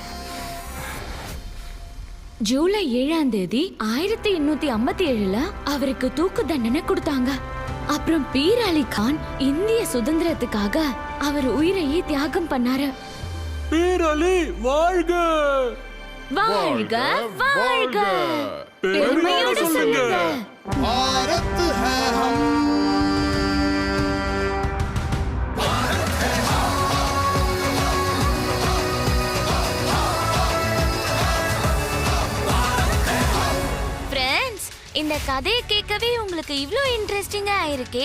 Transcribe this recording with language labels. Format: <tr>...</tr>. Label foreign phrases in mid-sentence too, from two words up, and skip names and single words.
<ta>ஜூலை 7ஆம் தேதி 1857 அவருக்கு தூக்கு தண்டனை கொடுத்தாங்க. அப்புறம் பீர் அலி கான் இந்திய சுதந்திரத்துக்காக அவர் உயிரையே தியாகம் பண்ணாரு. பீர் அலி வாழ்க! வாழ்க வாழ்க! பெருமையோட சொல்லுங்க.</ta> <hi>भारत है हम</hi> <ta>ஃப்ரெண்ட்ஸ், இந்த கதையை கேட்கவே உங்களுக்கு இவ்ளோ இன்ட்ரெஸ்டிங்கா இருக்கே.</ta>